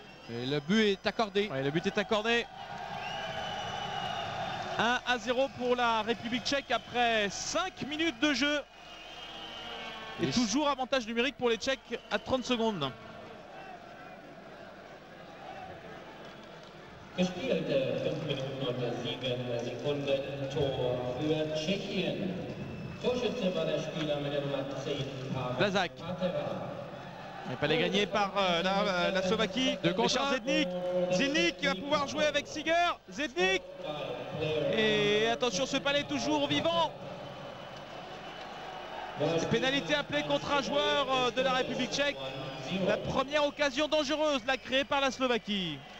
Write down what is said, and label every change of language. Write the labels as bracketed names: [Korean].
[French] Et le but est accordé. Ouais, le but est accordé. 1-0 pour la République tchèque après 5 minutes de jeu. Et toujours avantage numérique pour les Tchèques à 30 secondes. [German] Gespielt 5 Minuten und 7 Sekunden für Tschechien. Torschütze war der Spieler mit der Nummer 10. Lazak. [French] Il pas les gagné par la Slovaquie. Richard Zednik. Zednik qui va pouvoir jouer avec Siger. Zednik. Et attention, ce palais toujours vivant. Pénalité appelée contre un joueur de la République tchèque. La première occasion dangereuse, la créée par la Slovaquie.